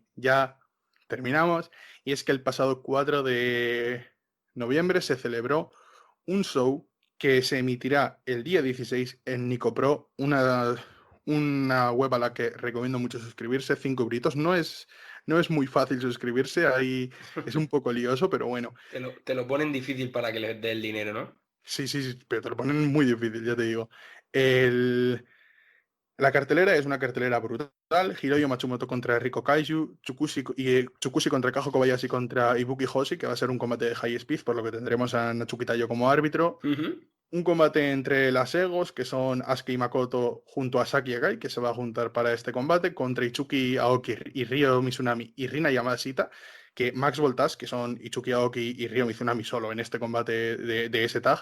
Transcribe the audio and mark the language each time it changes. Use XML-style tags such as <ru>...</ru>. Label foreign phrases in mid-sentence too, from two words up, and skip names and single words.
<es>Ya terminamos, y es que el pasado 4 de noviembre se celebró un show que se emitirá el día 16 en Nicopro, una web a la que recomiendo mucho suscribirse, 5 euritos. No es muy fácil suscribirse, ahí es un poco lioso, pero bueno. Te lo ponen difícil para que les dé el dinero, ¿no? Sí, pero te lo ponen muy difícil, ya te digo. La cartelera es una cartelera brutal. Hiroyo Matsumoto contra Riko Kaiju, Tsukushi contra Kajo Kobayashi contra Ibuki Hoshi, que va a ser un combate de</es> <en>high speed,</en> <es>por lo que tendremos a Natsuki Tayo como árbitro. Un combate entre las Egos, que son Asuka y Makoto, junto a Saki Agai, que se va a juntar para este combate, contra Ichuki Aoki y Ryo Mizunami y Rina Yamashita, que Max Voltas, que son Ichuki Aoki y Ryo Mizunami solo en este combate de ese tag.</es>